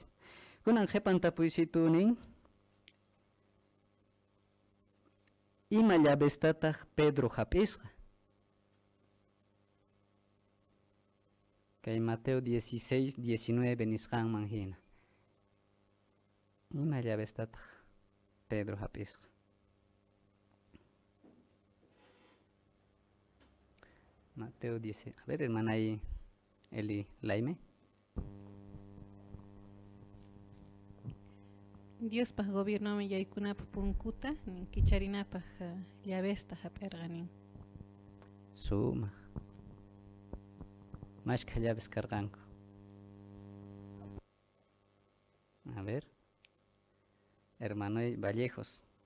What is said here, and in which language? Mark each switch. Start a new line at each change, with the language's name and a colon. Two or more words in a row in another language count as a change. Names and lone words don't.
Quechua: Kunan qhipan tapuysitunin ima llavestataq Pedro hap'isqa. Kay Mateo 16:19 nisqanman hina. Ima llavestataq Pedro hap'isqa. Mateo 10.
Spanish: A ver, hermana ahí, Eli Laime.
Quechua: Dios pa gobierno me yaykunapa punkuta kicharinapa llavesta hap'irqanin. Suma. Mashka llaves carganco.
Spanish: A ver. Hermano Vallejos.